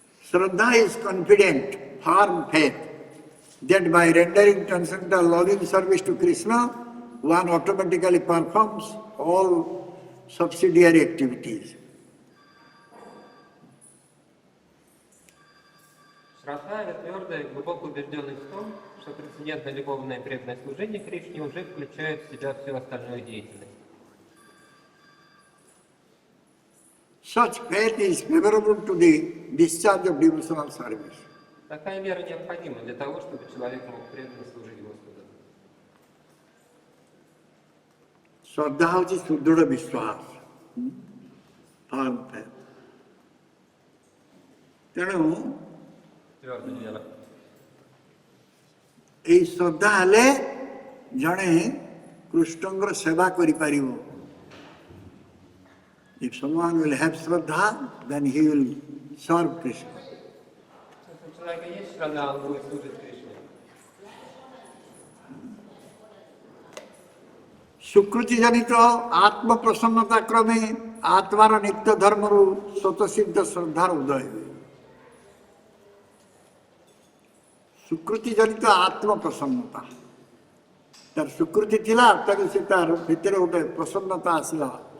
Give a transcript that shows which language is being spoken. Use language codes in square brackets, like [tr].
[en] Shraddha is confident, firm faith that by rendering transcendental loving service to Krishna, one automatically performs all subsidiary activities. [ru] Шрадха — это твердая, глубоко убежденность в том, что трансцендентное любовное преданное служение Кришне уже включает в себя всю остальную деятельность. [en] Such faith is favorable to the discharge of devotional service. [ru] Такая вера необходима для того, чтобы человек мог преданно служить Господу. [or] Shraddha hଉଛି ସୁଦୃଢ଼ ବିଶ୍ୱାସ, [en] firm faith. [or] ତେଣୁ [ru] Твердая вера. [or] এই ଶ୍ରଦ୍ଧା ହେଲେ ଜଣେ କୃଷ୍ଣଙ୍କର ସେବା କରିପାରିବ। [en] If someone will have Shraddha, then he will serve Krishna. [ru] Если у человека есть шрадха, он будет служить Кришне. [or] ସୁକୃତି ଜନିତ ଆତ୍ମପ୍ରସନ୍ନତା କ୍ରମେ ଆତ୍ମାର ନିତ୍ୟ ଧର୍ମରୁ ସ୍ୱତଃସିଦ୍ଧ ଶ୍ରଦ୍ଧାର ଉଦୟ ହୁଏ। ସୁକୃତି ଜନିତ ଆତ୍ମପ୍ରସନ୍ନତା, ତାର ସୁକୃତି ଥିଲା, ତାକୁ ସେ ତାର ଭିତରେ ଗୋଟେ ପ୍ରସନ୍ନତା ଆସିଲା।